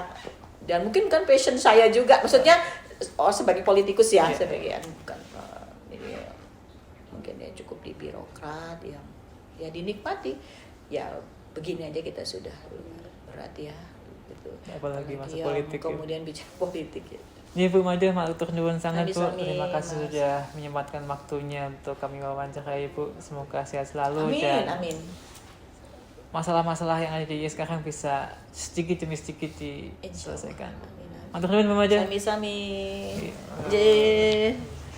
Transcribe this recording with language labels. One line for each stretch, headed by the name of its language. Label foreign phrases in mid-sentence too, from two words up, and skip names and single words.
Indonesian: Dan mungkin kan passion saya juga. Maksudnya sebagai politikus ya, sebagai bukan ini mungkin ya cukup di birokrat yang ya dinikmati. Ya begini aja kita sudah berat ya gitu. Apalagi masa politik. Kemudian bicara politik ya. Ini Bu Made,
Javanese: matur nuwun
Indonesian: sangat, Bu. Sami-sami, Terima kasih Mas. sudah menyempatkan waktunya untuk kami wawancarai, Bu. Semoga sehat selalu Amin, dan amin. masalah-masalah yang ada di IE sekarang bisa sedikit demi sedikit diselesaikan. Amin, amin.
Javanese: Matur nuwun Bu Made.
Indonesian: Sami-sami. Iya. J.